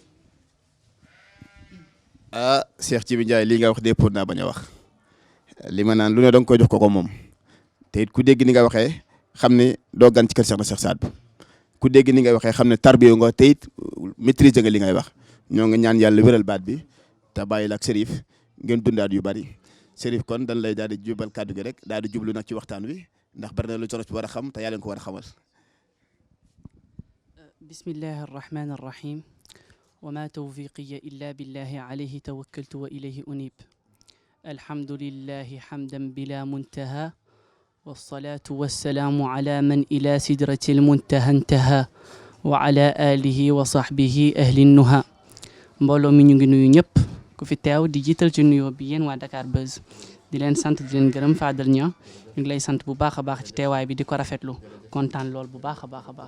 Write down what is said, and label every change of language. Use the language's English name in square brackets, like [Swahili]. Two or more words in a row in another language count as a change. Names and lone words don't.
[Wolof] ah Cheikh Djibi Ndiaye lii nga wax de pour naa bañ a wax li ma naan lu ne danga koy jox ko moom te it ku dégg ni nga waxee xam ne doo gan ci kër Cheikh na Cheikh Saad Bou ku dégg ni nga waxee xam ne tarbiyo nga te it maîtriser nga li ngay wax ñoo nga ñaan yàlla wéral baat bi te bàyyi la ak Serif ngeen dundaat yu bari Serif kon dañ lay daal di jubal kàddu gi rek daal di jublu nag ci waxtaan wi ndax bari na lu coros bi war a xam te yaa leen ko war a xamal. [Arabic] بسم الله الرحمن الرحيم وما توفيقي إلا بالله عليه توكلت وإليه أنيب الحمد لله حمدا بلا منتهى والصلاة والسلام على من إلى سدرة المنتهى انتهى وعلى آله وصحبه أهل النهى [Wolof] mbooloo mi ñu ngi nuyu ñëpp ku fi teew di jiital ci nuyoo bi yéen waa Dakar Buzz di leen sant di leen gërëm Fadel Niang ñu ngi lay sant bu baax a baax ci teewaay bi di ko rafetlu kontaan lool bu baax a baax a baax.